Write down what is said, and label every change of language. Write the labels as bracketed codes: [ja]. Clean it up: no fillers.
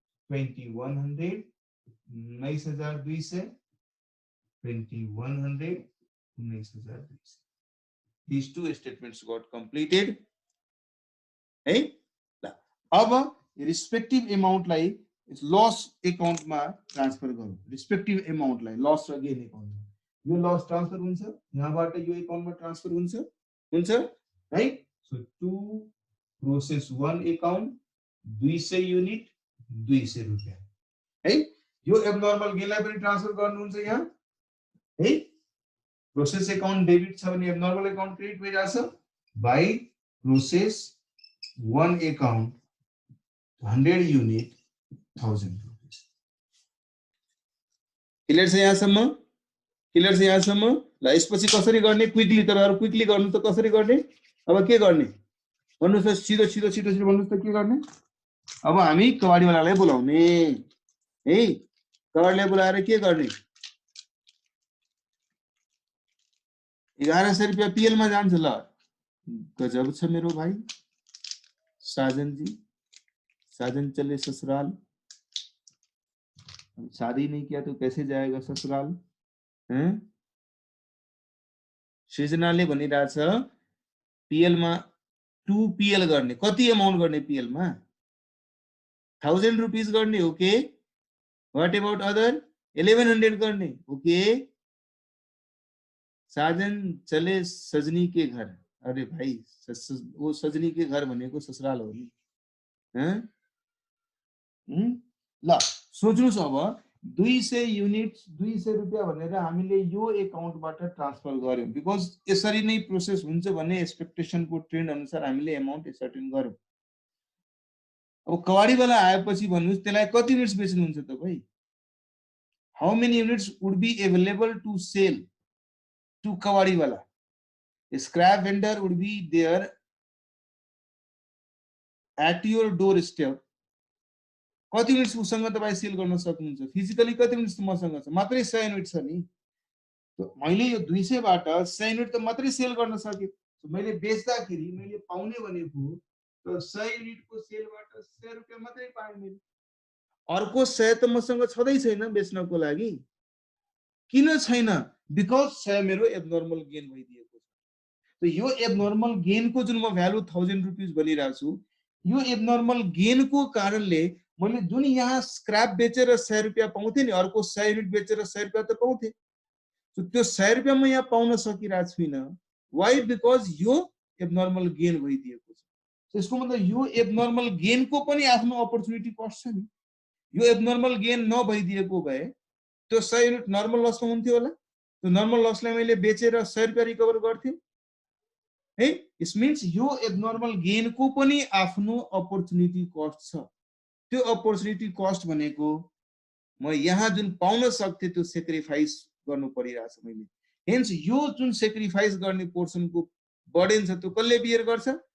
[en] 2100 19,200 2100 19,200 these two statements got completed है। [ne] अब रिस्पेक्टिभ amount लाई लस अकाउन्ट मा ट्रान्सफर गरौँ। रिस्पेक्टिभ अमाउन्ट लाई लस र गेन अकाउन्ट मा यो लस ट्रान्सफर हुन्छ, यहाँबाट यो अकाउन्ट मा ट्रान्सफर हुन्छ है। So to process 1 account 200 unit 200 रुपैयाँ है। यो एबनर्मल गेनलाई पनि ट्रान्सफर गर्नुहुन्छ यहाँ है। प्रोसेस अकाउन्ट डेबिट छ भने abnormal account credit भइराछ by process 1 account 100 unit 1000 रुपैयाँ। क्लियर छ यहाँसम्म? क्लियर छ यहाँसम्म? ल यसपछि कसरी गर्ने क्विकली, तपाईहरु क्विकली गर्नु त कसरी गर्ने? अब के गर्ने भन्नुस् त, छिटो छिटो छिटो छिटो भन्नुस् त के गर्ने? अब हामी कबाडीवालालाई बोलाउने है। कबाडीलाई बोलाएर के गर्ने? 1100 रुपैयाँ पीएल मा जान्छ। ल गजब छ मेरो भाइ साजन जी। [hi] साजन चले ससुराल, शादी नहीं किया तो कैसे जाएगा ससुराल हैं? [ne] सृजनाले भनिरहेछ पीएल मा 2 पीएल गर्ने। कति अमाउन्ट गर्ने पीएल मा? 1000 रुपीस गर्ने। [en] Okay, what about other? [ne] 1100 गर्ने। [hi] ओके, साजन चले सजनी के घर। अरे भाई वो सजनी के घर [ne] भनेको ससुराल हो नि हैं? ल सोच्नुस् अब 200 युनिट 200 रुपैयाँ भनेर हामीले यो अकाउन्टबाट ट्रान्सफर गर्यौं। बिकज यसरी नै प्रोसेस हुन्छ भन्ने एक्सपेक्टेसनको ट्रेन्ड अनुसार हामीले अमाउन्ट सर्टेन गर्यौं। अब कबाडीवाला आएपछि भन्नुस् त्यसलाई कति युनिट्स बेच्नुहुन्छ तपाई? [en] How many units would be available to sell to kabadiwala? Scrap vendor would be there at your doorstep. [ne] कति युनिट्स उसँग तपाई सेल गर्न सक्नुहुन्छ? फिजिकली कति युनिट्स मसँग छ? मात्रै 100 युनिट छ नि। मैले यो 200 बाट 100 युनिट त मात्रै सेल गर्न सके। मैले बेच्दाखेरि मैले पाउने भनेको त 100 युनिटको सेलबाट 100 रुपैयाँ मात्रै पाएँ मैले। अर्को 100 त मसँग छँदै छैन बेच्नको लागि। किन छैन? बिकज 100 मेरो एबनर्मल गेन भइदिएको छ। त यो एबनर्मल गेनको जुन म भ्यालु 1000 रुपीस भनिरहेको छु, यो एबनर्मल गेनको कारणले मैले जुन यहाँ स्क्रैप बेचेर 100 रुपैयाँ पाउँथे नि, अर्को 100 युनिट बेचेर 100 रुपैयाँ त पाउँथे। त्यो 100 रुपैयाँ म यहाँ पाउन सकिरहेको छुइनँ। वाइ? बिकज यो एबनर्मल गेन भइदिएको छ। त्यसको मतलब यो एबनर्मल गेनको पनि आफ्नो अपर्चुनिटी कस्ट छ नि। यो एबनर्मल गेन नभइदिएको भए त्यो 100 युनिट नर्मल लसमा हुन्थ्यो होला। त्यो नर्मल लसलाई मैले बेचेर 100 रुपैयाँ रिकभर गर्थे है। [en] it means [ne] यो एबनर्मल गेनको पनि आफ्नो अपर्चुनिटी कस्ट छ। त्यो अपर्चुनिटी कस्ट भनेको म यहाँ जुन पाउन सक्थे त्यो सेक्रिफाइस गर्नु परिरहेछ मैले। हेन्स यो जुन सेक्रिफाइस गर्ने पोर्सनको बर्डन छ त्यो कसले बियर गर्छ?